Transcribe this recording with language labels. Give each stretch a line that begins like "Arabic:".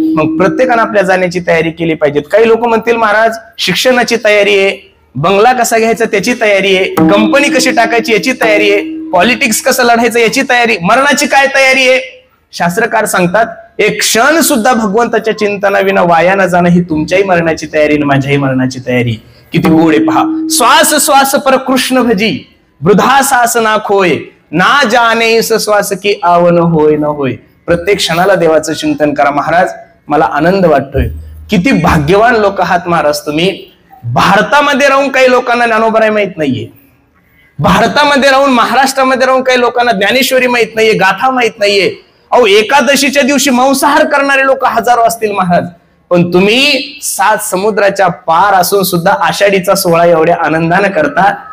Marathi: मग प्रत्येकानं आपल्या जाण्याची तयारी केली पाहिजे. काही लोक म्हणतील, महाराज शिक्षणाची तयारी आहे, बंगला कसा घ्यायचा त्याची तयारी आहे, कंपनी कशी टाकायची याची तयारी आहे, पॉलिटिक्स कसं लढायचं याची तयारी, मरणाची काय तयारी आहे? शास्त्रकार सांगतात, एक क्षण सुद्धा भगवंताच्या चिंतनाविना वाया न जाणं ही तुमच्याही मरणाची तयारी आणि माझ्याही मरणाची तयारी. किती गोड आहे पहा.
Hindi: श्वास श्वास पर कृष्ण भजी, वृद्धा सास ना खोय, ना जाने इस श्वास की आवन होय न होय.
Marathi: प्रत्येक क्षणाला देवाचं चिंतन करा. महाराज, मला आनंद वाटतोय. किती भाग्यवान लोक आहात महाराज तुम्ही. भारतामध्ये राहून काही लोकांना ज्ञानोबराय माहित नाहीये, भारतामध्ये राहून, महाराष्ट्रामध्ये राहून काही लोकांना ज्ञानेश्वरी माहित नाहीये, गाथा माहित नाहीये. अहो, एकादशीच्या दिवशी मांसाहार करणारे लोक हजारो असतील महाराज, पण तुम्ही 7 समुद्राच्या पार असून सुद्धा आषाढीचा सोहळा एवढ्या आनंदाने करता.